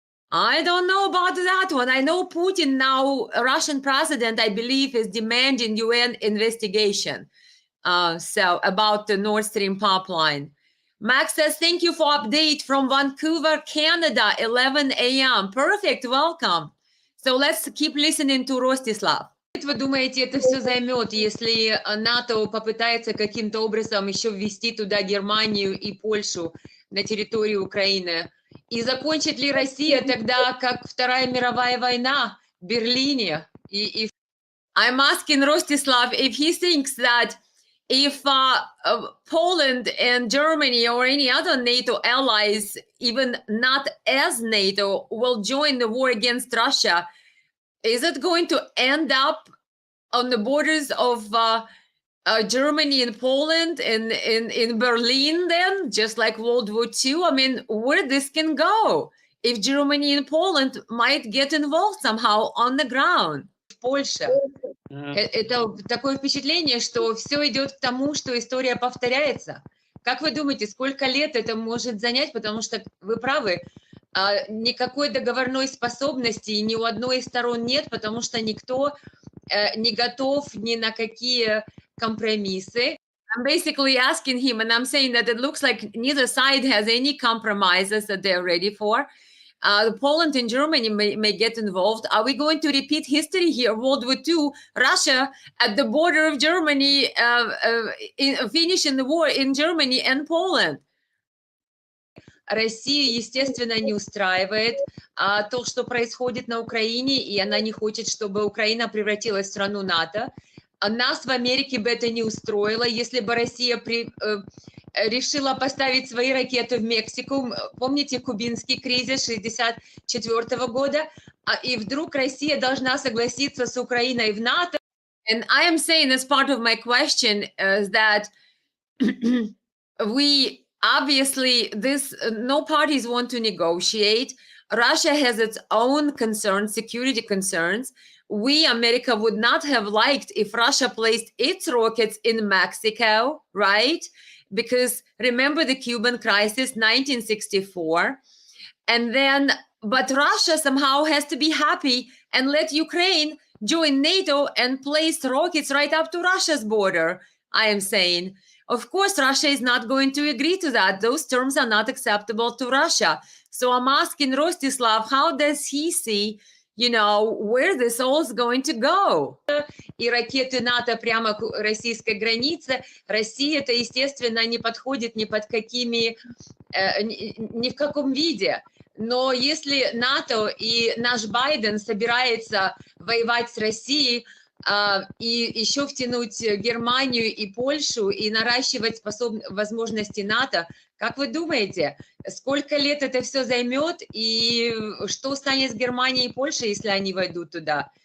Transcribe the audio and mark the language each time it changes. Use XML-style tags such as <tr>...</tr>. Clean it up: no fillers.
<en>I don't know about that one. I know Putin now, a Russian president, I believe, is demanding UN investigation. So about the Nord Stream pipeline. Max says, thank you for update from Vancouver, Canada, 11 a.m. Perfect, welcome. So let's keep listening to Rostislav.</en> <ru>Вы думаете, это все займет, если НАТО попытается каким-то образом еще ввести туда Германию и Польшу на территорию Украины? И закончит ли Россия тогда, как Вторая мировая война в Берлине?</ru> <en>I'm asking Rostislav if he thinks that if Poland and Germany or any other NATO allies, even not as NATO, will join the war against Russia, is it going to end up on the borders of Germany and Poland and in Berlin then, just like World War II? I mean, where this can go if Germany and Poland might get involved somehow on the ground?</en> <ru>Польша. Это такое впечатление, что все идет к тому, что история повторяется. Как вы думаете, сколько лет это может занять? Потому что вы правы, никакой договорной способности ни у одной из сторон нет, потому что никто не готов ни на какие компромиссы.</ru> <en>I'm basically asking him, and I'm saying that it looks like neither side has any compromises that they're ready for. Poland and Germany may get involved. Are we going to repeat history here? World War II, Russia at the border of Germany, finishing the war in Germany and Poland.</en> <ru>Россия, естественно, не устраивает то, что происходит на Украине, и она не хочет, чтобы Украина превратилась в страну НАТО. Нас в Америке бы это не устроило, если бы Россия решила поставить свои ракеты в Мексику. Помните кубинский кризис 1964 года? И вдруг Россия должна согласиться с Украиной в НАТО.</ru> <en>And I am saying, as part of my question, is that we obviously, no parties want to negotiate. Russia has its own concerns, security concerns. We, America, would not have liked if Russia placed its rockets in Mexico, right? Because remember the Cuban crisis, 1964. And then, but Russia somehow has to be happy and let Ukraine join NATO and place rockets right up to Russia's border, I am saying. Of course, Russia is not going to agree to that. Those terms are not acceptable to Russia. So I'm asking Rostislav, how does he see, where this all is going to go?</en> <ru>И ракеты НАТО прямо к российской границе. Россия это, естественно, не подходит ни под какими, ни в каком виде. Но если НАТО и наш Байден собирается воевать с Россией, и еще втянуть Германию и Польшу и наращивать возможности НАТО, как вы думаете, сколько лет это все займет и что станет с Германией и Польшей, если они войдут туда?</ru>